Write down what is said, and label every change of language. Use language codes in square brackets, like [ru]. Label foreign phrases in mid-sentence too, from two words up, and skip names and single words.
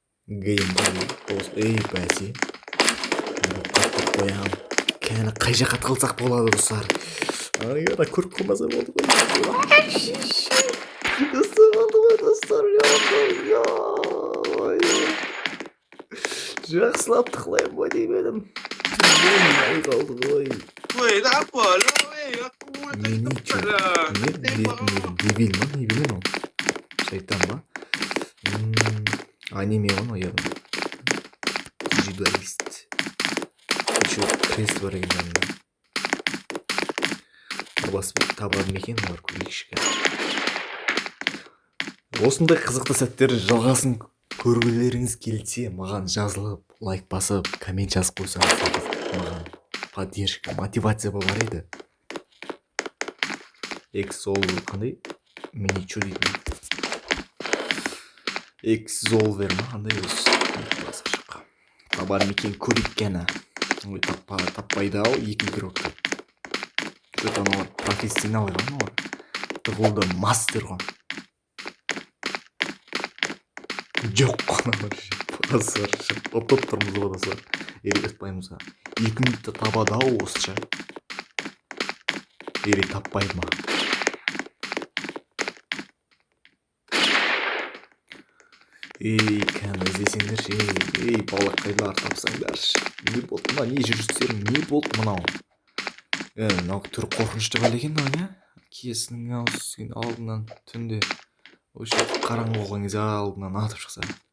[kk] геймбой эй бәсе қаттап қоямын кәні қай жаққа тығылсақ болады достар ай ана көріп қалмаса болды ғой достар болды ғой достар жақсылап тықылайын ба деп едім болмай қалды ғой [ms] Weh, tak apa lah weh. Aku tak Mini cepat lah. Tembak kau. [kk] Devil ма не білем ол шайтан ба аниме ғой мынау яғни дижидуалист еще крест бар екен жанында табады ма екен олар көрейікші осындай қызықты сәттер жалғасын көргілеріңіз келсе маған жазылып лайк басып коммент жазып қойсаңыз маған поддержка мотивация болар еді эксол қандай мини чё дейді экзолвер ма қандай өзі табар ма екен көрейік кәні ой таппайды ау екі игрок что-то аналар профессионал ғой аналар тығылды мастер ғой жоқ қой достар ұтып тұрмыз ғой достар ұтпаймыз ба 2 минутта табады ау осыша или таппайды ма ей кәні іздесеңдерші ей балақайлар тапсаңдаршы не болды мына не жүрістерің не болды мынау мынау түрі қорқынышты бәле екен мынау иә киесінің алдынан түнде вообще қараңғы болған кезде алдынан атып шықса